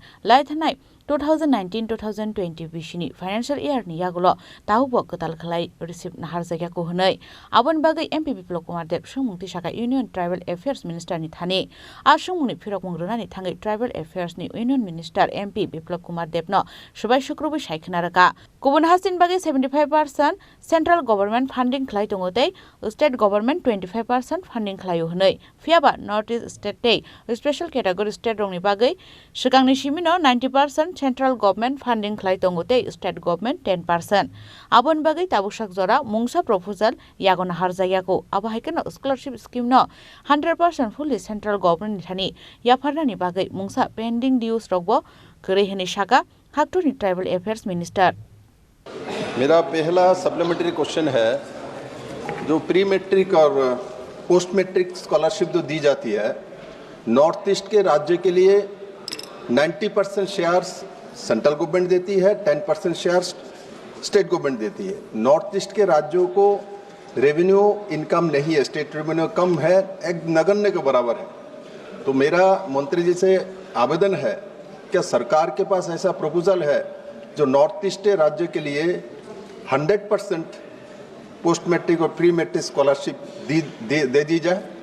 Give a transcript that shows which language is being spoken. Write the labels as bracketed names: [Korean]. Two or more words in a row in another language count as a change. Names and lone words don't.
[Kok Borok] laithanai 2019-2020 bishini [English] financial year [Kok Borok] ni yagulo tahubo katal khalai receive nahar jaga ko hunai abon bagai MP Biplop Kumar Deb sungmungti saka [English] Union Tribal Affairs Minister [Kok Borok] ni thani asungmuni phirok mungrona ni thangai [English] Tribal Affairs [Kok Borok] ni [English] Union Minister [Kok Borok] MP Biplop Kumar Deb no subai shukrubai saikhnaraka kubun hasin bagai 75% [English] central government funding [Kok Borok] khlai tongote [English] state government 25% funding [Kok Borok] khlai hunai fiaba North East State te [English] special category state [Kok Borok] rong ni bagai sikangni simino 90% [English] central government funding [Kok Borok] khlai tongote [English] state government [Kok Borok] 10% abon bagai tabusak jora mungsa proposal yagona harjaya ko abo haikena [English] scholarship scheme [Kok Borok] no [English] 100% fully central government [Kok Borok] thani yafarna ni bagai mungsa [English] pending dues [Kok Borok] rogbo kore hene shaka haktori [English] tribal affairs minister [Hindi] मेरा पहला [English] supplementary question [Hindi] है जो [English] pre matric [Hindi] और [English] post matric scholarship [Hindi] जो दी जाती है नॉर्थ ईस्ट के राज्य के लिए [English] 90% shares central government [Hindi] देती है [English] 10% shares state government [Hindi] देती है नॉर्थ ईस्ट के राज्यों को [English] revenue income [Hindi] नहीं है [English] state revenue [Hindi] कम है एक नगण्य के बराबर है तो मेरा मंत्री जी से आवेदन है क्या सरकार के पास ऐसा प्रपोजल है जो नॉर्थ ईस्ट के राज्य के लिए [English] 100% post matric [Hindi] और [English] pre matric scholarship [Hindi] दे दी जाए